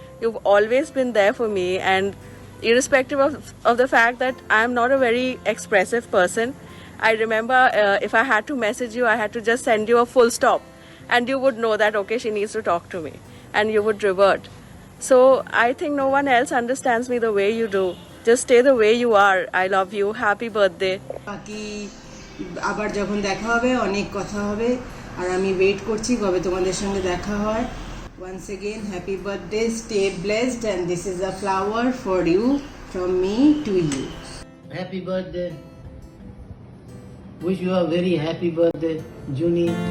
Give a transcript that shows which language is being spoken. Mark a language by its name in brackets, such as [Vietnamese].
[English] You've always been there for me, and irrespective of the fact that I'm not a very expressive person, I remember if I had to message you, I had to just send you a full stop, and you would know that okay, she needs to talk to me, and you would revert. So I think no one else understands me the way you do. Just stay the way you are. I love you. Happy birthday. [Bangla] বাকি আবার যখন দেখা হবে অনেক কথা হবে, আর আমি wait করছি কবে তোমাদের সঙ্গে দেখা হয়। [English] Once again, happy birthday, stay blessed, and this is a flower for you from me to you. Happy birthday. Wish you a very happy birthday, Junie.